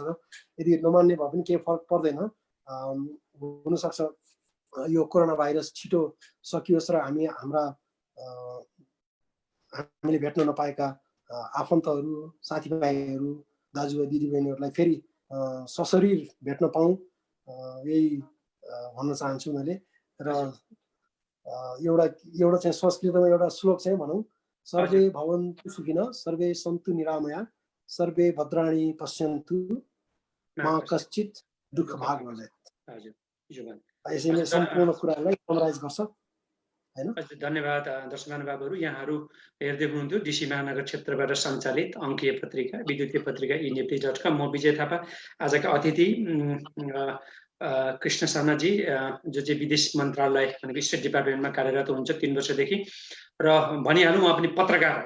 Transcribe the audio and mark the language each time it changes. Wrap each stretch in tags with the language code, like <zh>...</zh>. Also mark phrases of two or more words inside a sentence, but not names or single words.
<ne>यदि नमान्ने भए पनि केही फरक पर्दैन। हुनसक्छ यो कोरोना भाइरस छिटो सकियोस् र हामीले भेट्न नपाएका आफन्तहरू, साथीभाइहरू, दाजुभाइ दिदीबहिनीहरूलाई फेरि सशरीर भेट्न पाऊँ, यही भन्न चाहन्छु मैले। र एउटा चाहिँ संस्कृतमा एउटा श्लोक चाहिँ भनौँ,</ne> <sa>सर्वे भवन्तु सुखिनः, सर्वे सन्तु निरामया, सर्वे भद्राणि पश्यन्तु, मा कश्चित् दुःख भाग नभेत्।</sa> <ne>यसैले सम्पूर्ण कुरालाई समराइज गर्छ हैन। धन्यवाद दर्शक महानुभावहरू। यहाँहरू हेर्दै हुनुहुन्थ्यो डिसी महानगर क्षेत्रबाट सञ्चालित अङ्कीय पत्रिका विद्युतीय पत्रिका eNifty.com। म विजय थापा। आजका अतिथि कृष्ण शर्माजी, जो चाहिँ विदेश मन्त्रालय भनेको स्टेट डिपार्टमेन्टमा कार्यरत हुनुहुन्छ 3 वर्षदेखि, र भनिहालौँ उहाँ पनि पत्रकार होइन।</ne>